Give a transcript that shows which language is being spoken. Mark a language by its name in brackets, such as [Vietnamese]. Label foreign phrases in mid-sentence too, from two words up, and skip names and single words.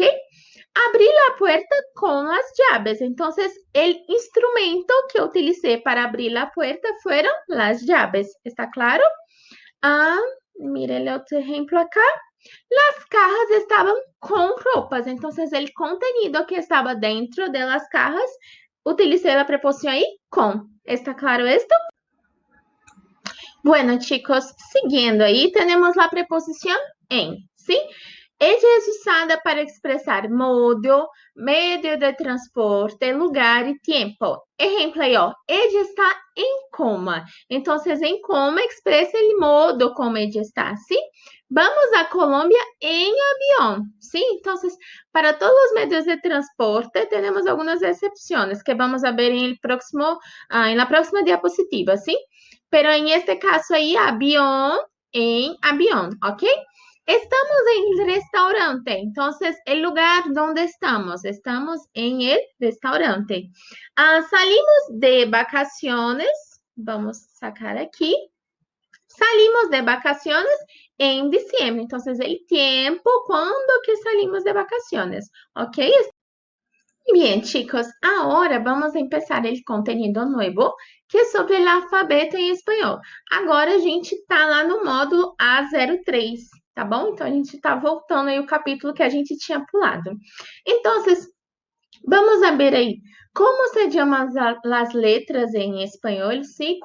[Spanish] Abrí la puerta con las llaves. Entonces, el instrumento que utilicé para abrir la puerta fueron las llaves. ¿Está claro? Mire el otro ejemplo acá. Las cajas estaban con ropas. Entonces, el contenido que estaba dentro de las cajas, utilicé la preposición ahí, con. ¿Está claro esto? Bueno, chicos, siguiendo ahí, tenemos la preposición en, ¿sí? Ella es usada para [Portuguese] expressar modo, meio de transporte, lugar e tempo. Ejemplo aí, ó. [Spanish] Ella está [Portuguese] em coma. Então, em coma expressa o modo como [Spanish] ella está, [Portuguese] ¿sí? Vamos a Colômbia em avião, ¿sí? Então, para todos os meios de transporte, temos algumas exceções que [Spanish] vamos a ver [Portuguese] em [Spanish] la próxima diapositiva, [Portuguese] ¿sí? [Spanish] Pero en este caso ahí, avión en avión, ¿ok? Estamos en el restaurante, entonces el lugar donde estamos en el restaurante. Salimos de vacaciones, vamos a sacar aquí. Salimos de vacaciones en diciembre, entonces el tiempo cuando que salimos de vacaciones, ¿ok? Bien, chicos, [Portuguese] agora vamos empezar o conteúdo novo, que é sobre o alfabeto em espanhol. Agora a gente está lá no módulo A03, tá bom? Então a gente está voltando aí o capítulo que a gente tinha pulado. Então, [Spanish] vamos a ver [Portuguese] aí como [Spanish] se llaman [Portuguese] as letras em espanhol, ¿sí?